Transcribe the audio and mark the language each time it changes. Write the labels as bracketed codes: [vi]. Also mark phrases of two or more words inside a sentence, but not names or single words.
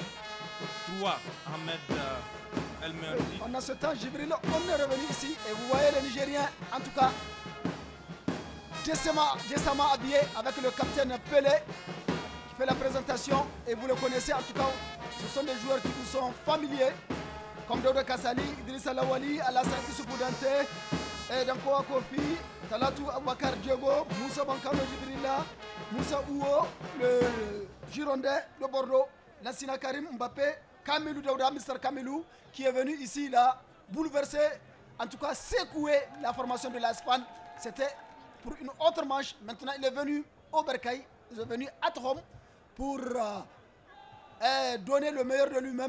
[fr] 3. Ahmed El Merdi. Pendant ce temps, Jibril, on est revenu ici et vous voyez les Nigériens, en tout cas, décemment habillé avec le capitaine Pelé qui fait la présentation. Et vous le connaissez, en tout cas, ce sont des joueurs qui vous sont familiers, comme Dodo Kassali, Idrissa Lawali, Alassane Issoufou Dante, Dankoa Kofi, Talatou Abouakar Diego, Moussa Bankano Jibrilla, Moussa Ouo, le Girondin de Bordeaux, Lassina Karim Mbappé, Kamilou Daouda, Mr Kamilou, qui est venu ici, il a bouleversé, en tout cas secoué la formation de l'Espagne. C'était pour une autre manche. Maintenant, il est venu au Bercail, il est venu à Trom pour donner le meilleur de lui-même.